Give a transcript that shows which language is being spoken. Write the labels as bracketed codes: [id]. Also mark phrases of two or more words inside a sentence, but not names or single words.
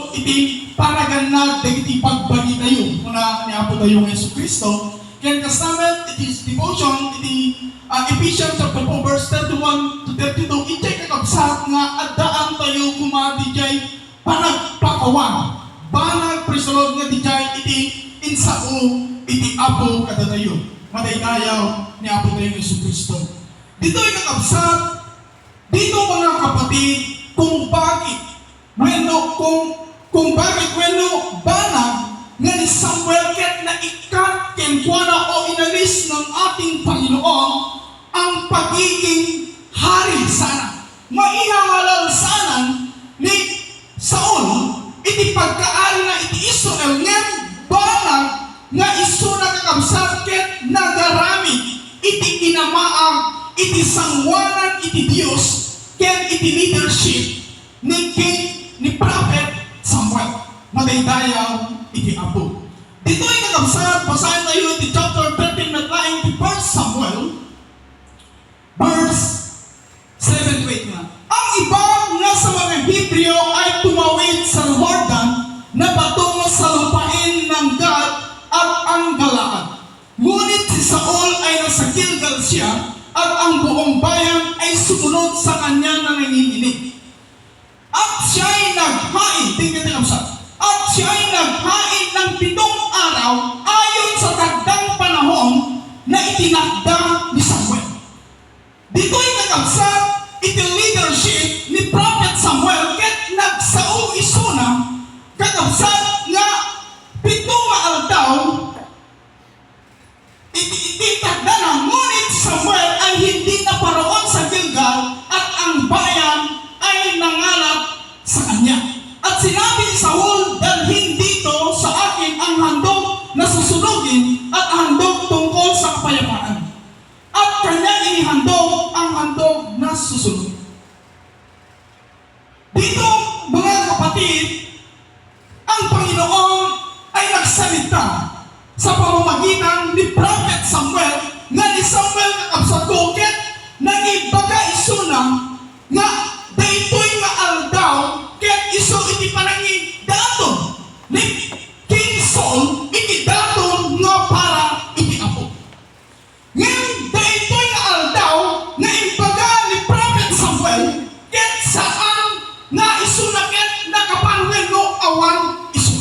[ilo] iti paraganag dagiti pagbagi tayo kuna ni Apo tayo ng Yesu Kristo. Ken kasama iti devotion iti [en] Ephesians chapter 4 verse 31 to 32 [ilo] iti kakabsat nga addaan tayo kumadi jay panagpakawan. Banag prisolod nga dijay iti insao iti Apo kada tayo. Madaydayaw ni Apo tayo ng Yesu Kristo. Dito'y kakabsat [tl] dito mga kapatid kung bakit [ilo] banag nga ni Samuel ket na ikat kenkwana [tl] o inalis ng ating Panginoon ang pagiging hari sana. [ilo] Maihahalalsanan ni Saul iti pagkaari na iti Israel ngem banag nga isu nakakabsat ket nagaramid iti kinamaang iti sangwanan iti Dios ken iti leadership ni Prophet Samuel. Madaydayaw iti Apo. Dito'y kakabsat, [tl] basahin tayo [ilo] iti chapter 13 na laing iti 1 Samuel [en] verse 7 to 8 [ilo] nga. [tl] Ang iba nga sa mga Hebreo ay tumawid sa Jordan na patungo sa lupain ng Gad at ang Galaad. Ngunit si Saul ay nasa Gilgal siya at ang buong bayan ay sumunod sa kanya na nanginginig. At siya'y naghain, at siya'y naghain ng 7 araw ayon sa tagdang panahon na itinakda ni Samuel. [ilo] Dito'y nakabsat iti leadership ni Prophet Samuel ket nagsao isuna kakabsat nga 7 aldaw itinakda na. [tl] Ngunit Samuel ay hindi naparoon sa Gilgal at ang bayan ay nangalap sa kanya. At sinabi ni Saul, dalhin dito sa akin ang handog na susunugin at handog tungkol sa kapayapaan. At kanya inihandog ang handog na susunugin. Dito, mga kapatid, ang Panginoon ay nagsalita sa pamamagitan ni Prophet Samuel [ilo] nga ni Samuel kakabsat ko ket nagibaga isuna nga daytoy nga aldaw ket isu iti panangin daton ni King Saul iti daton nga para iti Apo. Ngem daytoy nga aldaw nga imbaga ni Prophet Samuel ket saan nga isuna ket nakapanwen no awan isuna.